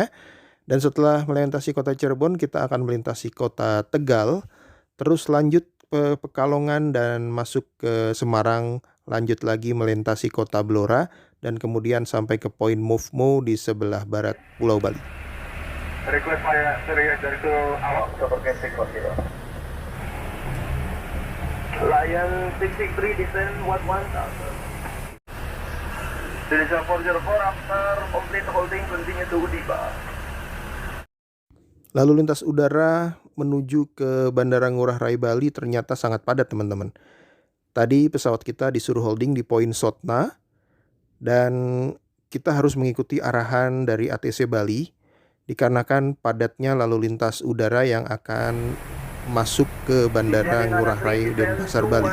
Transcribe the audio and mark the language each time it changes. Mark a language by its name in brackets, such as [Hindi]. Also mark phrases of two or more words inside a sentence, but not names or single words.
[Indonesian] Dan setelah melintasi kota Cirebon, kita akan melintasi kota Tegal, terus lanjut ke Pekalongan dan masuk ke Semarang, lanjut lagi melintasi kota Blora, dan kemudian sampai ke poin Movemo di sebelah barat Pulau Bali. Request saya dari awak ke Berkesik Kosiro. [English] Lion 663 descend 11,000. Delta 404 after complete holding continue to Udiba. [Indonesian] Lalu lintas udara menuju ke Bandara Ngurah Rai Bali ternyata sangat padat, teman-teman. Tadi pesawat kita disuruh holding di poin Sotna dan kita harus mengikuti arahan dari ATC Bali dikarenakan padatnya lalu lintas udara yang akan masuk ke Bandara Ngurah Rai Denpasar Bali.